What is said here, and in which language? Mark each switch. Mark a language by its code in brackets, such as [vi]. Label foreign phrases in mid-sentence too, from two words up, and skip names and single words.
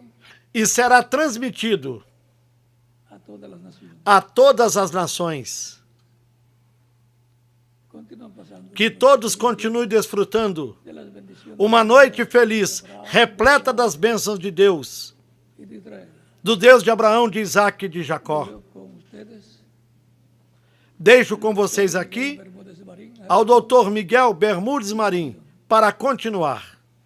[pt] E será transmitido [es] a todas las naciones. [pt] a todas as nações. [es] Continúan pasando [pt] Que todos continuem desfrutando [es] de las bendiciones [pt] uma noite feliz, repleta das bênçãos de Deus, [es] y de Israel. [pt] do Deus de Abraão, de Isaac e de Jacó. [es] Yo con ustedes, [pt] Deixo com vocês aqui [es] Bermúdez Marín, [pt] ao Dr. Miguel Bermudes Marim para continuar.